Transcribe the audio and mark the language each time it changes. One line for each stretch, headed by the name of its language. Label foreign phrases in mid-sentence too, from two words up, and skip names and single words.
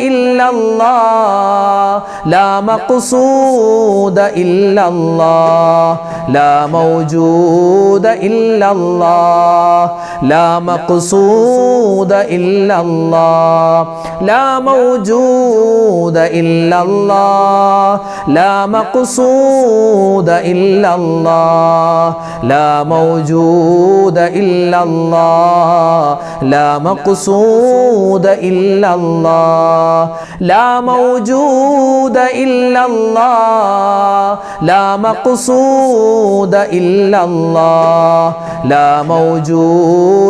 Arabic: إلا الله لا مقصود إلا الله لا موجود إلا الله لا مقصود إلا الله لا موجود إلا الله لا مقصود إلا الله لا موجود موجود إلا الله لا مقصود إلا الله لا موجود إلا الله لا مقصود إلا الله لا موجود